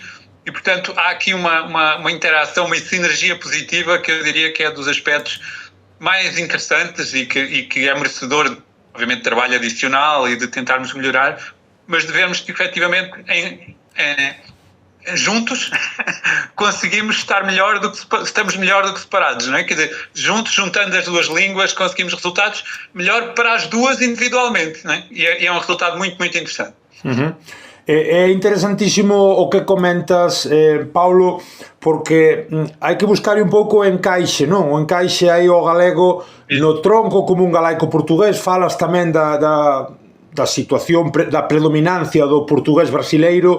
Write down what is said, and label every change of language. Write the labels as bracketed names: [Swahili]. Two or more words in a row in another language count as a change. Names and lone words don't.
[Portuguese] E, portanto, há aqui uma interação, uma sinergia positiva que eu diria que é dos aspectos mais interessantes e que é merecedor, obviamente, de trabalho adicional e de tentarmos melhorar, mas de vermos que, efetivamente, juntos conseguimos estar melhor do que estamos melhor do que separados, não é? Quer dizer, juntos, juntando as duas línguas, conseguimos resultados melhor para as duas individualmente, não é? E é um resultado muito, muito interessante. Uhum. [Galician] É interesantísimo o que comentas, Paulo, porque hai que buscar un pouco o encaixe, non? O encaixe aí o galego no tronco como un galaico portugués. Falas tamén da situación, da predominancia do portugués brasileiro.